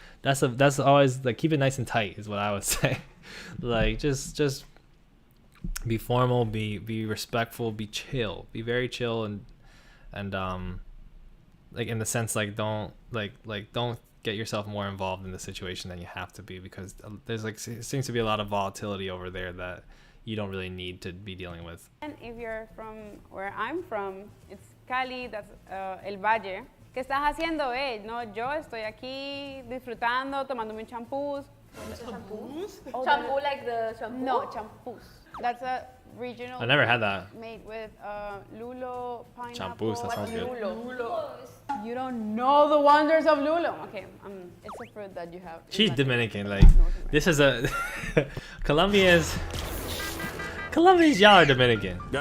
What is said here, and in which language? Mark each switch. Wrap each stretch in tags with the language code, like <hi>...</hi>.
<en>That's always like, keep it nice and tight is what I would say. Like just be formal, be respectful, be chill, be very chill, and like in the sense, like don't don't get yourself more involved in the situation than you have to be, because there's like seems to be a lot of volatility over there that you don't really need to be dealing with. And if you're from where I'm from, it's Cali, that's El Valle.</en> <es>¿Qué estás haciendo, No, yo estoy aquí disfrutando, tomándome un champús.</es> <en>Shampoos? Oh, Shampoo like the shampoo? No, champús. That's a regional. I never had that. Made with lulo, pineapple. Champús, that sounds good. Lulo. You don't know the wonders of lulo. Okay, it's a fruit that you have. She's Dominican, like this is a Colombians, y'all are Dominican.</en>